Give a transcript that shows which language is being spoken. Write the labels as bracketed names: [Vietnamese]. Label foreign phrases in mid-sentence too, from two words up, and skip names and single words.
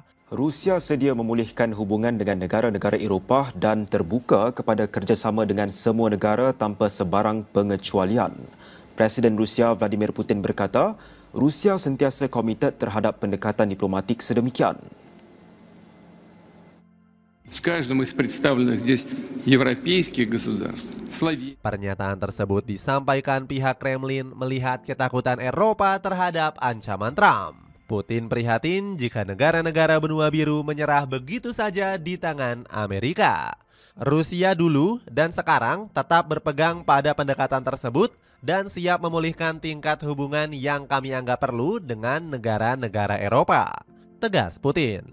[Malay] Rusia sedia memulihkan hubungan dengan negara-negara Eropah dan terbuka kepada kerjasama dengan semua negara tanpa sebarang pengecualian. Presiden Rusia Vladimir Putin berkata, Rusia sentiasa komited terhadap pendekatan diplomatik sedemikian. [Russian] С каждым из представленных здесь европейских государств. [Indonesian] Pernyataan tersebut disampaikan pihak Kremlin melihat ketakutan Eropa terhadap ancaman Trump. Putin prihatin jika negara-negara benua biru menyerah begitu saja di tangan Amerika. Rusia dulu dan sekarang tetap berpegang pada pendekatan tersebut dan siap memulihkan tingkat hubungan yang kami anggap perlu dengan negara-negara Eropa, tegas Putin.